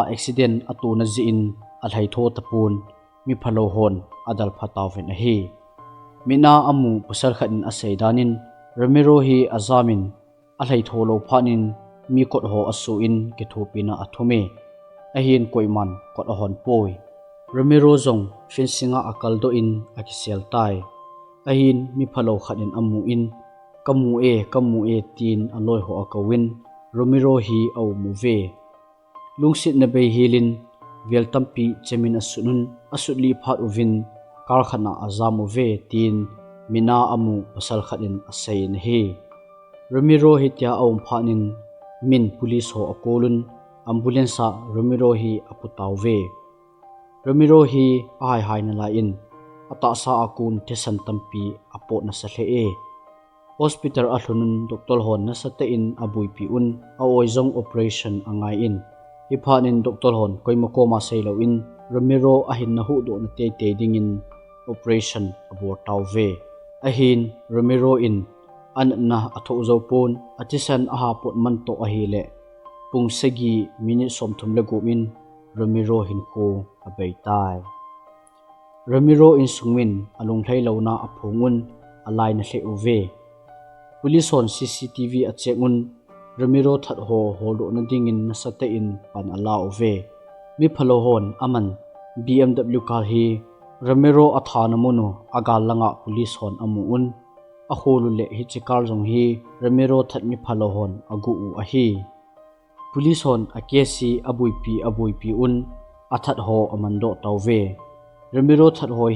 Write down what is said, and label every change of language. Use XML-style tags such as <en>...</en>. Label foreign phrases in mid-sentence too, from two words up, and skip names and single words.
<tcz>accident atu na ji in alhai tho tapun mi phalo hon adal phatawin ahi mina amu pasal khanin asaidanin Romero hi azamin alhai tho lo phanin mi kot ho asu in ke thopina athume ahin koiman kot ahon poi Romero zong fencinga akaldo in akisel tai ahin mi phalo khanin amu in kamu e tin aloi ho akawin Romero hi au muve lungsit na be hilin veltampi chemin asunun asutli phat uvin karkhana azamuve tin mina amu pasal khanin asain hi Romero hi tia aum phanin min police ho akolun ambulance Romero hi aputawve Romero hi hai na la in ata sa akun tesan tampi apot na sa e hospital ahlunun doctor hon na sa in abui pi un aoizong operation angai in iphanin doctor hon koimako ma seilo in Romero ahin na hu do na te dingin</tcz> <en>operation abort</en> <tcz>tawve ahin Romero in an na atho zopon atisan aha pot man to ahile pungsagi minute somthum lagumin Romero hin ko abaitai Romero in sungmin alung thailo na aphungun alai na hle uve police on CCTV achengun Romero that ho holdo na dingin na sate in pan ala uve mi phalo hon aman BMW car hi Romero athana mono agal langa police hon amuun aholu le hi chikar jong hi Romero that mi phalo hon agu u ahi police hon akesi abuipi un athat ho amando tawve Romero that ho</tcz>